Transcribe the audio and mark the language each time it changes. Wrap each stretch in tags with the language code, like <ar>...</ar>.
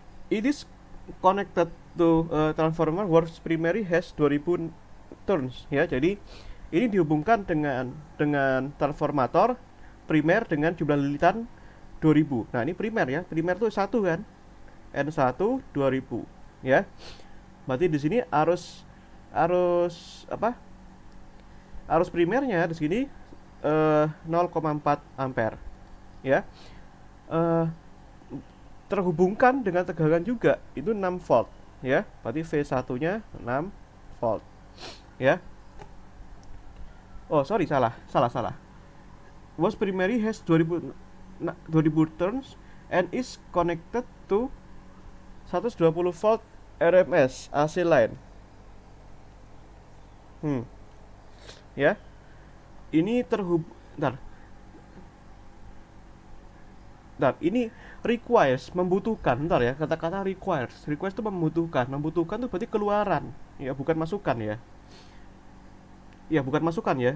<en>It is connected to transformer whose primary has 2000 turns, ya.</en> <id>Jadi ini dihubungkan dengan transformator primer dengan jumlah lilitan 2000. Nah, ini primer, ya. Primer itu 1 kan. N1 2000, ya. Berarti di sini arus apa? Arus primernya di sini 0,4 ampere, ya. Terhubungkan dengan tegangan juga itu 6 volt, ya. Berarti V1-nya 6 volt, ya. Oh, sorry, salah.</id> <en>Was primary has 2000 turns and is connected to 120 volt RMS AC line.</en> <id>Ya. Ini ini requires, membutuhkan. Ya, kata-kata requires itu membutuhkan tuh berarti keluaran, ya, bukan masukan, ya. Ya, bukan masukan, ya.</id>